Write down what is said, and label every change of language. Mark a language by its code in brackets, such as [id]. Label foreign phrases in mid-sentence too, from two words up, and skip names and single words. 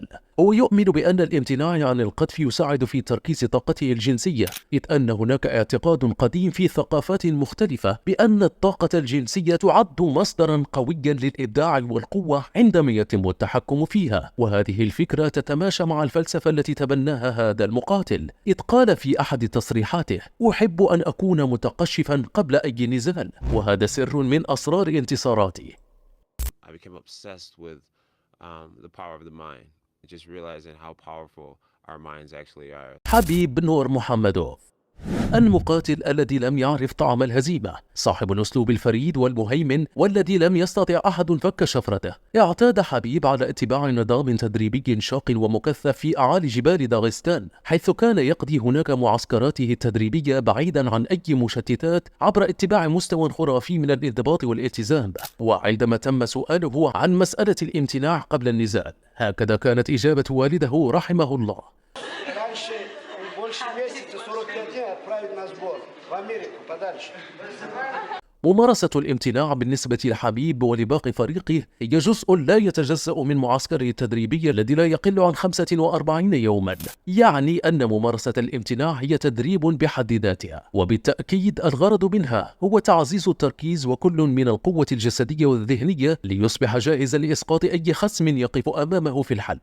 [ar] هو يؤمن بأن الامتناع عن القتل يساعد في تركيز طاقته الجنسية، إذ أن هناك اعتقاد قديم في ثقافات مختلفة بأن الطاقة الجنسية تعد مصدرا قويا للإبداع والقوة عندما يتم التحكم فيها. وهذه الفكرة تتماشى مع الفلسفة التي تبناها هذا المقاتل، إذ قال في أحد تصريحاته: أحب أن أكون متقشفا قبل أي نزال، وهذا سر من أسرار انتصاراتي. [en] I became obsessed with the power of the mind, just realizing how powerful our minds actually are. [ar] حبيب نور محمدوف، المقاتل الذي لم يعرف طعم الهزيمة، صاحب الأسلوب الفريد والمهيمن والذي لم يستطع أحد فك شفرته. اعتاد حبيب على اتباع نظام تدريبي شاق ومكثف في أعالي جبال داغستان، حيث كان يقضي هناك معسكراته التدريبية بعيدا عن أي مشتتات عبر اتباع مستوى خرافي من الانضباط والالتزام. وعندما تم سؤاله عن مسألة الامتناع قبل النزال، هكذا كانت إجابة والده رحمه الله: [ru] Раньше больше месяца, 45 дней отправить на сбор в Америку, подальше. [ar] ممارسة الامتناع بالنسبة لحبيب ولباقي فريقه هي جزء لا يتجزأ من معسكره التدريبي الذي لا يقل عن 45 يوما. يعني أن ممارسة الامتناع هي تدريب بحد ذاتها، وبالتأكيد الغرض منها هو تعزيز التركيز وكل من القوة الجسدية والذهنية ليصبح جاهزا لإسقاط أي خصم يقف أمامه في الحلبة.